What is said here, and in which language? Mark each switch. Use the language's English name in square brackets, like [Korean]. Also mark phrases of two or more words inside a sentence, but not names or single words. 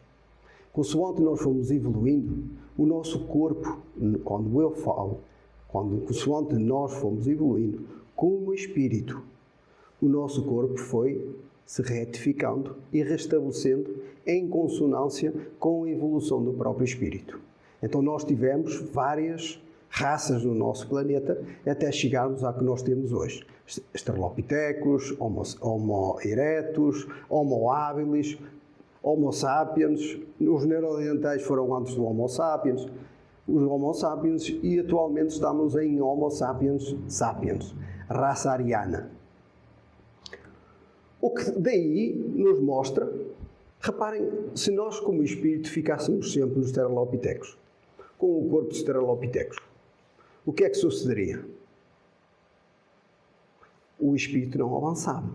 [Portuguese] Consoante nós fomos evoluindo, o nosso corpo, consoante nós fomos evoluindo, como espírito, o nosso corpo foi se retificando e restabelecendo em consonância com a evolução do próprio espírito. Então nós tivemos várias raças no nosso planeta até chegarmos à que nós temos hoje. Australopithecus, Homo erectus, Homo habilis, Homo sapiens. Os neandertais foram antes do Homo sapiens, os Homo sapiens, e atualmente estamos em Homo sapiens sapiens, raça ariana. O que daí nos mostra, reparem, se nós como espírito ficássemos sempre nos Australopithecus, com o corpo de Australopithecus, o que é que sucederia? O espírito não avançava.